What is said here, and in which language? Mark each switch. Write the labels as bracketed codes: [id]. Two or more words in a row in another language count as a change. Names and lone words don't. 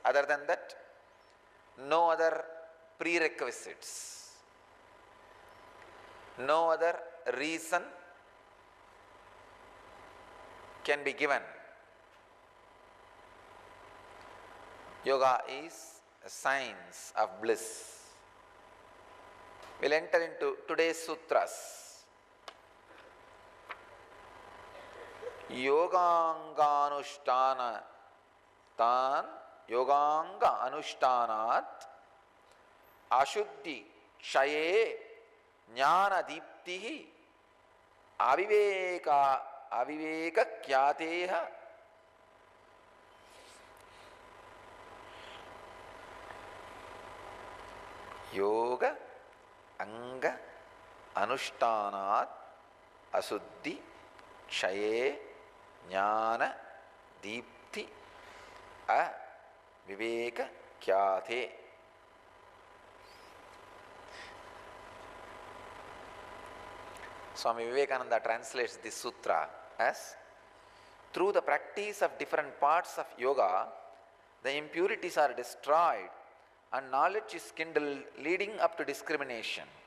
[en] Other than that, no other prerequisites, no other reason can be given. Yoga is a science of bliss. We'll enter into today's sutras. [sa] Yoganganushtana tan Yoganga Anushtanat Ashuddhi Kshaye Jnana Deeptihi Aviveka Kyateha Yoga Anga Anushtanat Asuddhi Kshaye Jnana Deepti Aviveka Kyate. [en] Swami Vivekananda translates this sutra as, through the practice of different parts of yoga, the impurities are destroyed and knowledge is kindled, leading up to discrimination.